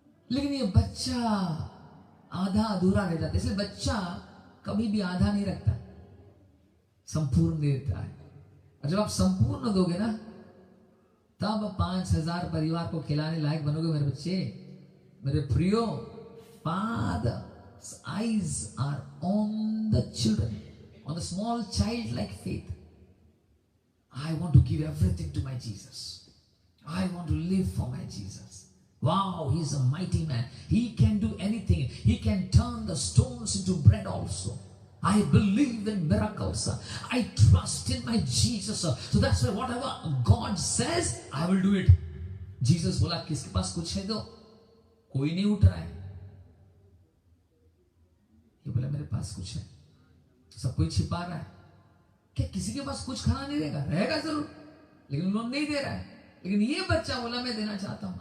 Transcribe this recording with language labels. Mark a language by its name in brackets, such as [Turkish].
[Hindi] लेकिन ये बच्चा आधा अधूरा रह जाता है। इसलिए बच्चा कभी भी आधा नहीं रखता, संपूर्ण देता है। और जब आप संपूर्ण दोगे ना, तब 5,000 परिवार को खिलाने लायक बनोगे मेरे बच्चे, मेरे प्रियो। [English] Father's eyes are on the children, on the small child-like faith. I want to give everything to my Jesus. I want to live for my Jesus. Wow, he's a mighty man. He can do anything. He can turn the stones into bread also. I believe in miracles. I trust in my Jesus. So that's why whatever God says, I will do it. [Hindi] Jesus बोला, किसके पास कुछ है? दो। कोई नहीं उठ रहा है। ये बोला, मेरे पास कुछ है। सब कोई छिपा रहा है। क्या किसी के पास कुछ खाना नहीं रहेगा? रहेगा जरूर, लेकिन उन्होंने नहीं दे रहा है। लेकिन ये बच्चा बोला, मैं देना चाहता हूं।